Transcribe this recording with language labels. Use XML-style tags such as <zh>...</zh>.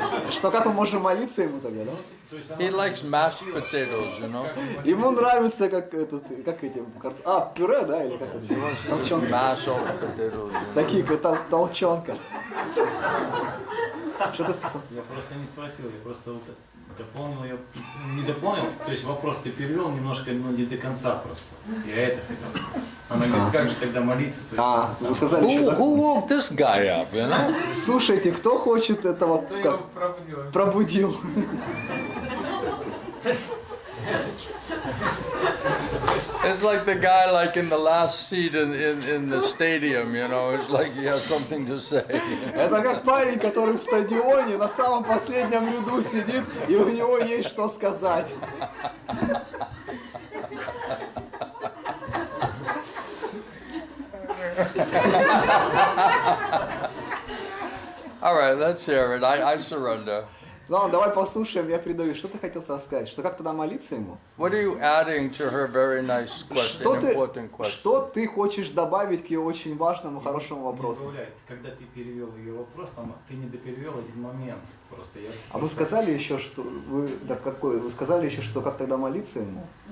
<ru>Что, как мы можем молиться ему тогда, да?</ru> <en>He likes mashed potatoes,</en> <ru>Ему нравится, как эти, пюре, да, или как это?</ru> <en>Just mash all the potatoes.</en> <ru>Такие, как толчонка. Что ты спросил? Я просто не спросил, я просто дополнил ее, не дополнил, то есть вопрос ты перевел немножко, не до конца просто. Я это хотел. Она говорит, как же тогда молиться? Вы сказали еще,</ru> <en>Who woke this guy up,</en> <ru>Слушайте, кто хочет этого пробудил?</ru> <en>It's like the guy in the last seat in the stadium, it's like he has something to say.</en> <ru>Это как парень, который в стадионе на самом последнем ряду сидит, и у него есть что сказать.</ru> <en>All right, let's hear it. I surrender.</en> <ru>Ладно, давай послушаем, я предаю. Что ты хотел сказать? Что как тогда молиться ему?</ru> <en>What are you adding to her very nice question, important question?</en> <ru>Что ты хочешь добавить к ее очень важному, хорошему вопросу? Когда ты перевел ее вопрос, ты не доперевел один момент. А вы сказали еще, что вы сказали еще, что как тогда молиться ему?</ru>